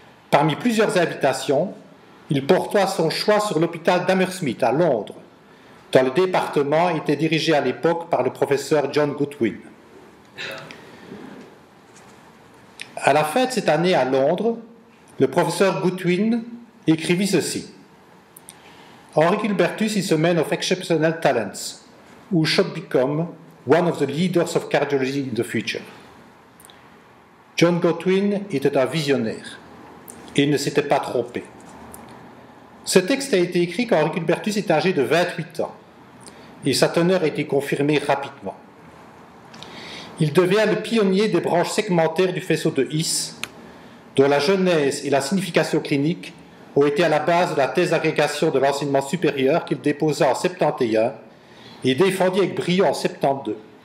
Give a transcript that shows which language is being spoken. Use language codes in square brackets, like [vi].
[fr] Parmi plusieurs invitations, il porta son choix sur l'hôpital d'Hammersmith à Londres, dont le département était dirigé à l'époque par le professeur John Goodwin. À la fin de cette année à Londres, le professeur Goodwin écrivit ceci. [en] Henri Gulbertus is a man of exceptional talents, who should become one of the leaders of cardiology in the future. [fr] John Goodwin était un visionnaire, et il ne s'était pas trompé. Ce texte a été écrit quand Henri Gulbertus est âgé de 28 ans, et sa teneur a été confirmée rapidement. Il devient le pionnier des branches segmentaires du faisceau de His, dont la genèse et la signification clinique ont été à la base de la thèse d'agrégation de l'enseignement supérieur qu'il déposa en 71 et défendit avec brio en 72.